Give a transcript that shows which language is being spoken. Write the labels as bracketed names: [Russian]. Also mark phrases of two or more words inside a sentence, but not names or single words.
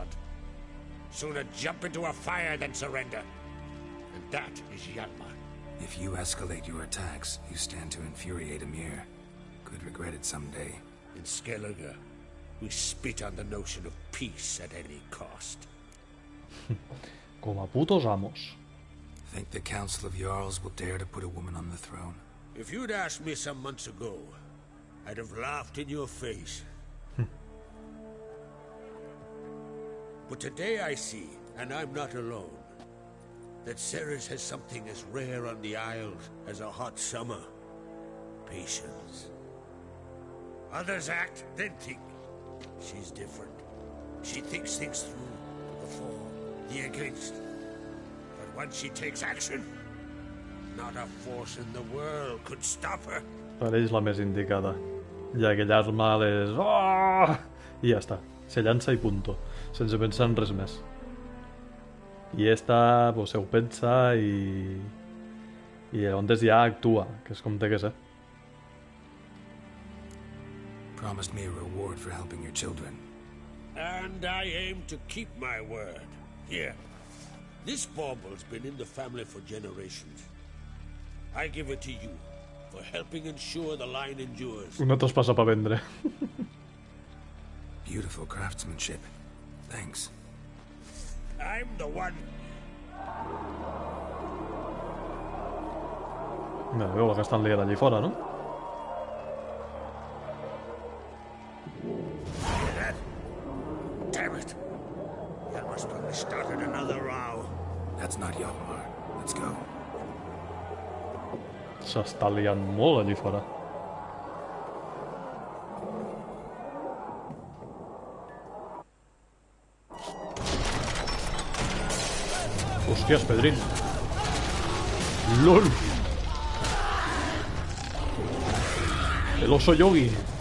[English] Sooner jump into a fire than surrender. And that is Hjalmar. If you escalate your attacks, you stand to infuriate Emir. Could regret it someday. In Skellige, we spit on the notion of peace at any cost. [Spanish] Como a putos amos. [English] Think the Council of Jarls will dare to put a woman on the throne? If you'd asked me some months ago, I'd have laughed in your face. But today I see, and I'm not alone, that Ceres has something as rare on the Isles as a hot summer. Patience. Others act, then think. She's different. She thinks things through. The for, the against. But once she takes action, not a force in the world could stop her. [Catalan] Pareix la més indicada. Ja que Hjalmar és... Oh! I ja està. Se llança i punto. Sense pensar en res més. I esta, pues, ho pensa i llavors ja actua, que és com té que ser. [English] Promised me a reward for helping your children. And I aim to keep my word. Here. This bauble's been in the family for generations. I give it to you for helping ensure the line endures. [Catalan] Una tos passa per vendre. [English] Beautiful craftsmanship. Thanks. I'm the one. [Catalan] Mira, veu la que estan liant allí fora, no? [English] Hear that? Damn it. Hjalmar's probably started another row. That's not Hjalmar. Let's go. [Catalan] S'està liant molt allí fora. Hòsties, Pedrín. [Spanish] LOL. El oso yogi.